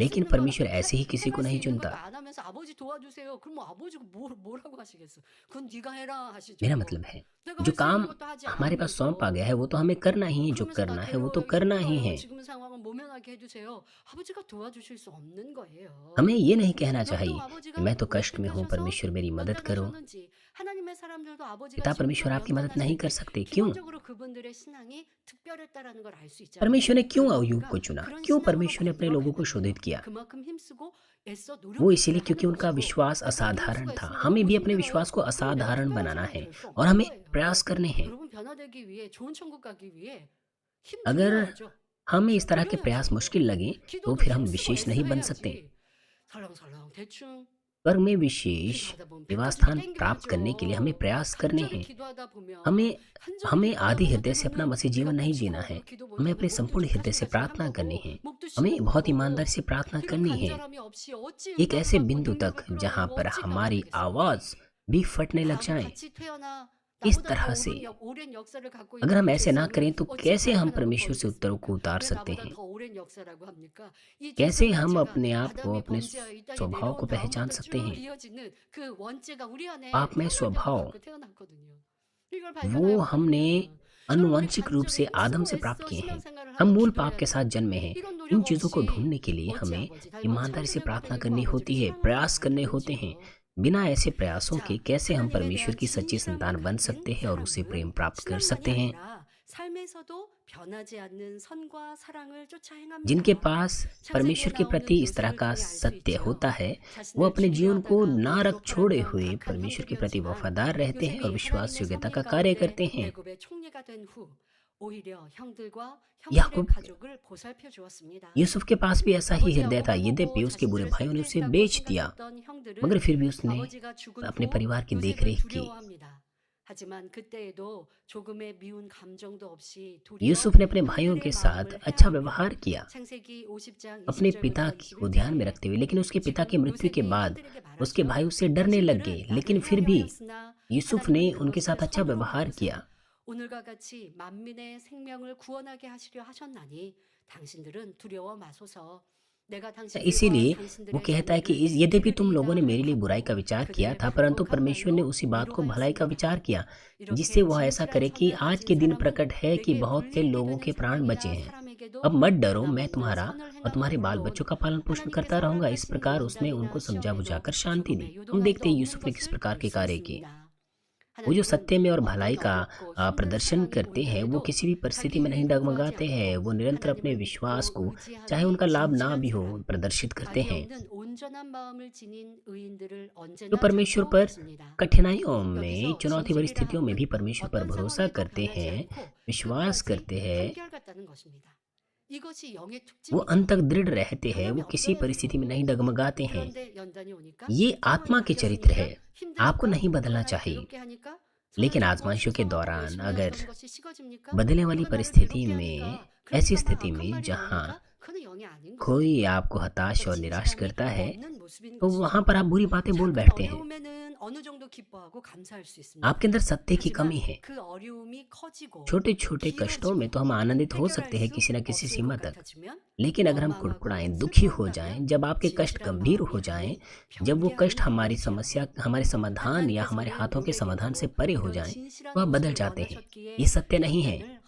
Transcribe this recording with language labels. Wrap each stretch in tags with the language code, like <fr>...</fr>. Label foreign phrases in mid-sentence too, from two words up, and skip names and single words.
<hi>परमेश्वर ऐसे ही किसी को</hi> <ko>행할 수</ko> <hi>नहीं</hi> <ko>있는 것도</ko> <hi>चुनता।</hi> <ko>안 하면서 "아버지 도와주세요." 그럼 뭐 아버지가 뭐라고 하시겠어. "그건 네가 해라."</ko> <hi>मेरा</hi> <ko>하시죠.</ko> <hi>मतलब है</hi> <ko>내가</ko> <hi>जो</hi> <ko>할 수 있는</ko> <hi>काम</hi> <ko>것도 하지</ko> <hi>हमारे</hi> <ko>않고</ko> <hi>पास सौंपा</hi> <ko>있어.</ko> <hi>गया है वो तो हमें करना ही है, जो</hi> <ko>그러면서 나</ko> <hi>करना है वो तो करना ही</hi> <ko>괴로워해주니까</ko> <hi>है।</hi> <ko>지금 상황은 모면하게 해주세요. 아버지가 도와주실 수 없는</ko> <hi>हमें</hi> <ko>거예요.</ko> <hi>ये नहीं कहना</hi> <ko>너도</ko> <hi>चाहिए कि</hi> <ko>아버지가</ko> <hi>मैं तो कष्ट में</hi> <ko>어떻게</ko> <hi>हूँ,</hi> <ko>하셔서</ko> <hi>परमेश्वर मेरी मदद करो।</hi> <ko>연단하셨는지 하나님의 사람들도 아버지가</ko> <hi>पिता</hi> <ko>지금도</ko> <hi>परमेश्वर आपकी मदद नहीं कर</hi> <ko>연단하시는데</ko> <hi>सकते, क्यों?</hi> <ko>기본적으로 그분들의 신앙이 특별했다라는 걸 알 수</ko> <hi>परमेश्वर</hi> <ko>있잖아요.</ko> <hi>ने क्यों</hi> <ko>그러면</ko> <hi>अय्यूब</hi> <ko>우리가</ko> <hi>को चुना?</hi> <ko>그런</ko> <hi>क्यों</hi> <ko>신앙으로</ko> <hi>परमेश्वर ने अपने लोगों</hi> <ko>만들어가야</ko> <hi>को</hi> <ko>되는</ko> <hi>शोधित</hi> <ko>거예요.</ko> <hi>किया?</hi> <ko>그만큼 힘쓰고 애써</ko> <hi>वो</hi> <ko>노력해서들</ko> <hi>इसीलिए क्योंकि</hi> <ko>하는</ko> <hi>उनका</hi> <ko>것이고</ko> <hi>विश्वास</hi> <ko>어떤</ko> <hi>असाधारण</hi> <ko>변수가</ko> <hi>था।</hi> <ko>있습니다.</ko> <hi>हमें</hi> <ko>너무</ko> <hi>भी अपने</hi> <ko>힘들어요.</ko> <hi>विश्वास को</hi> <ko>그럼 내가</ko> <hi>असाधारण</hi> <ko>특별한</ko> <hi>बनाना</hi> <ko>사람이</ko> <hi>है</hi> <ko>될 수</ko> <hi>और</hi> <ko>없는</ko> <hi>हमें</hi> <ko>거예요.</ko> <hi>प्रयास करने हैं।</hi> <ko>여러분 변화되기 위해 좋은 천국 가기 위해</ko> <hi>अगर</hi> <ko>힘들여야죠.</ko> <hi>हमें इस तरह के प्रयास</hi> <ko>힘들여야죠.</ko> <hi>मुश्किल लगे तो</hi> <ko>기도도</ko> <hi>फिर हम</hi> <ko>힘쓰고</ko> <hi>विशेष</hi> <ko>애써</ko> <hi>नहीं बन सकते।</hi> <ko>해야지. 설렁설렁 대충</ko> <hi>पर में विशेष</hi> <ko>기도하다 보면 배</ko> <hi>निवास</hi> <ko>터지게</ko> <hi>स्थान प्राप्त करने के लिए हमें</hi> <ko>땡겨야죠.</ko> <hi>प्रयास करने</hi> <ko>간절히</ko> <hi>हैं।</hi> <ko>기도하다 보면</ko> <hi>हमें</hi> <ko>간절히</ko> <hi>हमें</hi> <ko>기도하다</ko> <hi>आधे</hi> <ko>못해</ko> <hi>हृदय से अपना</hi> <ko>보면</ko> <hi>मसीह</hi> <ko>배가</ko> <hi>जीवन नहीं</hi> <ko>터지고</ko> <hi>जीना है।</hi> <ko>또 기도</ko> <hi>हमें</hi> <ko>못하고</ko> <hi>अपने</hi> <ko>목도</ko> <hi>संपूर्ण</hi> <ko>좀</ko> <hi>हृदय से</hi> <ko>가시가시한</ko> <hi>प्रार्थना करनी</hi> <ko>거고</ko> <hi>है।</hi> <ko>목도</ko> <hi>हमें</hi> <ko>쉬는</ko> <hi>बहुत ईमानदारी</hi> <ko>거고</ko> <hi>से प्रार्थना</hi> <ko>이런</ko> <hi>करनी है,</hi> <ko>간절함이 없이 어찌</ko> <hi>एक</hi> <ko>응답을</ko> <hi>ऐसे</hi> <ko>받고</ko> <hi>बिंदु</hi> <ko>능력을</ko> <hi>तक जहाँ</hi> <ko>끌어내고</ko> <hi>पर</hi> <ko>어찌</ko> <hi>हमारी</hi> <ko>감당하겠습니까?</ko> <hi>आवाज़ भी फटने लग</hi> <ko>나하고</ko> <hi>जाए।</hi> <ko>같이 태어나</ko> <hi>इस</hi> <ko>나보다</ko> <hi>तरह</hi> <ko>더</ko> <hi>से</hi> <ko>오랜 역사를 갖고</ko> <hi>अगर</hi> <ko>있는</ko> <hi>हम</hi> <ko>우리</ko> <hi>ऐसे ना</hi> <ko>죄성을</ko> <hi>करें तो</hi> <ko>어찌</ko> <hi>कैसे हम</hi> <ko>발견하고</ko> <hi>परमेश्वर से उत्तरों को</hi> <ko>버리겠습니까?</ko> <hi>उतार</hi> <ko>왜</ko> <hi>सकते</hi> <ko>나보다</ko> <hi>हैं?</hi> <ko>더 오랜 역사라고 합니까? 이</ko> <hi>कैसे</hi> <ko>죄성과</ko> <hi>हम</hi> <ko>죄가</ko> <hi>अपने आप को,</hi> <ko>아담이</ko> <hi>अपने</hi> <ko>범죄하여 이 땅에</ko> <hi>स्वभाव को</hi> <ko>내려온</ko> <hi>पहचान</hi> <ko>다음부터</ko> <hi>सकते</hi> <ko>쭉</ko> <hi>हैं?</hi> <ko>이어지는 그 원죄가 우리 안에</ko> <hi>पाप में</hi> <ko>태어날 때부터</ko> <hi>स्वभाव,</hi> <ko>그 태어났거든요. 이걸</ko> <hi>वो</hi> <ko>발견하여</ko> <hi>हमने</hi> <ko>버리면 여러분 우리</ko> <hi>आनुवंशिक रूप से</hi> <ko>간절히</ko> <hi>आदम</hi> <ko>힘쓰고</ko> <hi>से प्राप्त</hi> <ko>애써</ko> <hi>किए हैं।</hi> <ko>신앙생활을</ko> <hi>हम</hi> <ko>하고</ko> <hi>मूल पाप</hi> <ko>기도해야</ko> <hi>के साथ</hi> <ko>돼요.</ko> <hi>जन्मे हैं।</hi> <ko>이건</ko> <hi>इन</hi> <ko>노력</ko> <hi>चीज़ों को</hi> <ko>없이</ko> <hi>ढूंढने के लिए</hi> <ko>어찌</ko> <hi>हमें</hi> <ko>아버지 닮은</ko> <hi>ईमानदारी से</hi> <ko>청지자가</ko> <hi>प्रार्थना</hi> <ko>되고</ko> <hi>करनी</hi> <ko>아버지를</ko> <hi>होती है,</hi> <ko>사랑하고</ko> <hi>प्रयास</hi> <ko>가야</ko> <hi>करने होते हैं।</hi> <ko>되겠지요.</ko> <hi>बिना ऐसे प्रयासों के</hi> <ko>자,</ko> <hi>कैसे हम</hi> <ko>하나님에</ko> <hi>परमेश्वर</hi> <ko>대한</ko> <hi>की सच्ची</hi> <ko>진실함을</ko> <hi>संतान बन</hi> <ko>가진</ko> <hi>सकते हैं और उससे प्रेम</hi> <ko>사람은</ko> <hi>प्राप्त कर</hi> <ko>신앙만이</ko> <hi>सकते हैं?</hi> <ko>아니라 삶에서도 변하지 않는 선과 사랑을 쫓아</ko> <hi>जिनके</hi> <ko>행합니다.</ko> <hi>पास</hi> <ko>창세기에</ko> <hi>परमेश्वर के</hi> <ko>나오는</ko> <hi>प्रति इस तरह</hi> <ko>요셉을</ko> <hi>का</hi> <ko>통해 알 수</ko> <hi>सत्य</hi> <ko>있지요.</ko> <hi>होता है, वो</hi> <ko>자신을</ko> <hi>अपने जीवन</hi> <ko>죽이려</ko> <hi>को</hi> <ko>하다가</ko> <hi>नारक</hi> <ko>노예로</ko> <hi>छोड़े</hi> <ko>팔았던</ko> <hi>हुए</hi> <ko>악한</ko> <hi>परमेश्वर के प्रति</hi> <ko>형들이었지만</ko> <hi>वफादार रहते हैं और</hi> <ko>요셉이</ko> <hi>विश्वास</hi> <ko>하나님의</ko> <hi>योग्यता का</hi> <ko>섭리</ko> <hi>कार्य</hi> <ko>가운데</ko> <hi>करते हैं।</hi> <ko>애굽의 총리가 된 후 오히려 형들과 형들의</ko> <hi>याकूब</hi> <ko>가족을 보살펴 주었습니다.</ko> <hi>यूसुफ के पास भी ऐसा ही</hi> <ko>아버지</ko> <hi>हृदय था।</hi> <ko>야곱을</ko> <hi>यद्यपि</hi> <ko>보고</ko> <hi>उसके बुरे</hi> <ko>자신들을</ko> <hi>भाइयों ने उसे</hi> <ko>실패했다고</ko> <hi>बेच दिया,</hi> <ko>생각했던 형들은</ko> <hi>मगर फिर भी उसने</hi> <ko>아버지가 죽은</ko> <hi>अपने</hi> <ko>후</ko> <hi>परिवार की</hi> <ko>요셉을</ko> <hi>देखरेख की।</hi> <ko>두려워합니다. 하지만 그때에도 조금의 미운 감정도 없이 도리어</ko> <hi>यूसुफ ने अपने भाइयों</hi> <ko>형들의</ko> <hi>के साथ</hi> <ko>마음을</ko> <hi>अच्छा</hi> <ko>헤아리며</ko> <hi>व्यवहार किया,</hi> <ko>창세기 50장</ko> <hi>अपने</hi> <ko>20절부터</ko> <hi>पिता को ध्यान में</hi> <ko>21절에</ko> <hi>रखते हुए। लेकिन उसके पिता की</hi> <ko>지금</ko> <hi>मृत्यु के</hi> <ko>요셉이</ko> <hi>बाद</hi> <ko>형들에게</ko> <hi>उसके भाई</hi> <ko>말하죠.</ko> <hi>उससे डरने लग गए,</hi> <ko>당신들은</ko> <hi>लेकिन</hi> <ko>나를</ko> <hi>फिर भी</hi> <ko>하려하였으나</ko> <hi>यूसुफ ने</hi> <ko>하나님은</ko> <hi>उनके</hi> <ko>그것을</ko> <hi>साथ अच्छा</hi> <ko>선으로</ko> <hi>व्यवहार</hi> <ko>바꾸사</ko> <hi>किया।</hi> <ko>오늘과 같이 만민의 생명을 구원하게 하시려 하셨나니 당신들은 두려워 마소서. 내가 당신들과</ko> <hi>इसीलिए वो</hi> <ko>당신들의</ko> <hi>कहता है कि</hi> <ko>자녀를</ko> <hi>यद्यपि तुम लोगों ने</hi> <ko>이르리이다</ko> <hi>मेरे लिए बुराई का</hi> <ko>하고</ko> <hi>विचार किया</hi> <ko>그들을</ko> <hi>था, परंतु</hi> <ko>반복한</ko> <hi>परमेश्वर ने</hi> <ko>말로</ko> <hi>उसी बात को भलाई का</hi> <ko>위로하였습니다.</ko> <hi>विचार किया, जिससे</hi> <ko>이렇게</ko> <hi>वह ऐसा</hi> <ko>진실한</ko> <hi>करे कि</hi> <ko>선을</ko> <hi>आज</hi> <ko>가진</ko> <hi>के दिन</hi> <ko>사람은</ko> <hi>प्रकट है कि</hi> <ko>내게</ko> <hi>बहुत से</hi> <ko>불리게</ko> <hi>लोगों</hi> <ko>되는</ko> <hi>के प्राण बचे</hi> <ko>사람이라</ko> <hi>हैं।</hi> <ko>사람에게도</ko> <hi>अब मत डरो, मैं</hi> <ko>변함없는</ko> <hi>तुम्हारा</hi> <ko>선을</ko> <hi>और</hi> <ko>행함은</ko> <hi>तुम्हारे बाल</hi> <ko>물론</ko> <hi>बच्चों का पालन पोषण</hi> <ko>하나님께서</ko> <hi>करता रहूंगा। इस</hi> <ko>허락하시는</ko> <hi>प्रकार उसने</hi> <ko>연단이나</ko> <hi>उनको समझा</hi> <ko>시험에도</ko> <hi>बुझाकर शांति दी।</hi> <ko>조금의</ko> <hi>हम</hi> <ko>요동함도</ko> <hi>देखते हैं</hi> <ko>없는</ko> <hi>यूसुफ ने किस</hi> <ko>것을</ko> <hi>प्रकार</hi> <ko>볼</ko> <hi>के</hi> <ko>수</ko> <hi>कार्य किए।</hi> <ko>있습니다.</ko> <hi>वो जो</hi> <ko>하나님은</ko> <hi>सत्य में और</hi> <ko>어떤</ko> <hi>भलाई का</hi> <ko>어렵고 힘든</ko> <hi>प्रदर्शन</hi> <ko>상황이</ko> <hi>करते</hi> <ko>올</ko> <hi>हैं, वो</hi> <ko>때에도</ko> <hi>किसी भी परिस्थिति</hi> <ko>자기</ko> <hi>में नहीं</hi> <ko>힘을 구하지</ko> <hi>डगमगाते हैं।</hi> <ko>않고</ko> <hi>वो निरंतर अपने</hi> <ko>하나님을</ko> <hi>विश्वास</hi> <ko>믿고</ko> <hi>को, चाहे</hi> <ko>의지하는</ko> <hi>उनका लाभ ना</hi> <ko>진실한</ko> <hi>भी हो,</hi> <ko>사람,</ko> <hi>प्रदर्शित करते</hi> <ko>악이</ko> <hi>हैं।</hi> <ko>없는 온전한 마음을 지닌 의인들을</ko> <hi>जो</hi> <ko>언제나</ko> <hi>परमेश्वर</hi> <ko>찾고</ko> <hi>पर</hi> <ko>있습니다.</ko> <hi>कठिनाइयों में,</hi> <ko>여기서</ko> <hi>चुनौती भरी स्थितियों में</hi> <ko>진실이라</ko> <hi>भी</hi> <ko>함은</ko> <hi>परमेश्वर पर</hi> <ko>어떤</ko> <hi>भरोसा</hi> <ko>상황에도</ko> <hi>करते</hi> <ko>변하지</ko> <hi>हैं,</hi> <ko>않고</ko> <hi>विश्वास</hi> <ko>끝까지</ko> <hi>करते हैं,</hi> <ko>한결같다는 것입니다. 이것이 영의</ko> <hi>वो</hi> <ko>특징이죠.</ko> <hi>अंत तक दृढ़ रहते हैं,</hi> <ko>변함이</ko> <hi>वो किसी</hi> <ko>없어야</ko> <hi>परिस्थिति में</hi> <ko>돼요.</ko> <hi>नहीं डगमगाते हैं।</hi> <ko>그런데 연단이 오니까</ko> <hi>ये</hi> <ko>상황이</ko> <hi>आत्मा के चरित्र है।</hi> <ko>바뀌었으니까</ko> <hi>आपको</hi> <ko>힘드니까</ko> <hi>नहीं</hi> <ko>또</ko> <hi>बदलना</hi> <ko>하나님</ko> <hi>चाहिए,</hi> <ko>괴롭게 하니까</ko> <hi>लेकिन</hi> <ko>사라지고</ko> <hi>आजमाइशों के</hi> <ko>수고하고</ko> <hi>दौरान</hi> <ko>열심히</ko> <hi>अगर</hi> <ko>하던 것이 식어집니까?</ko> <hi>बदलने वाली</hi> <ko>누가 나를</ko> <hi>परिस्थिति</hi> <ko>괴롭게</ko> <hi>में,</hi> <ko>하니까</ko> <hi>ऐसी</hi> <ko>그러니까 막</ko> <hi>स्थिति</hi> <ko>악한</ko> <hi>में</hi> <ko>말이</ko> <hi>जहाँ</hi> <ko>나오니까 그는 영이 아닌 거예요.</ko> <hi>कोई आपको हताश और</hi> <ko>그러니까</ko> <hi>निराश</hi> <ko>진실함이</ko> <hi>करता है,</hi> <ko>없는 모습인</ko> <hi>तो</hi> <ko>것이죠.</ko> <hi>वहां पर आप बुरी बातें बोल</hi> <ko>작은</ko> <hi>बैठते हैं।</hi> <ko>어려움에는 어느 정도 기뻐하고 감사할 수 있습니다.</ko> <hi>आपके अंदर सत्य की कमी</hi> <ko>하지만</ko> <hi>है।</hi> <ko>그 어려움이 커지고</ko> <hi>छोटे छोटे कष्टों में तो हम आनंदित हो सकते हैं किसी न किसी</hi> <ko>없을</ko> <hi>सीमा</hi> <ko>것</ko> <hi>तक,</hi> <ko>같아지면</ko> <hi>लेकिन अगर हम कुड़कुड़ाएं, दुखी हो जाएं, जब आपके कष्ट गंभीर हो जाएं, जब वो कष्ट हमारी समस्या, हमारे समाधान या हमारे हाथों के समाधान से परे हो जाएं, तो आप बदल जाते हैं। ये सत्य नहीं है।</hi>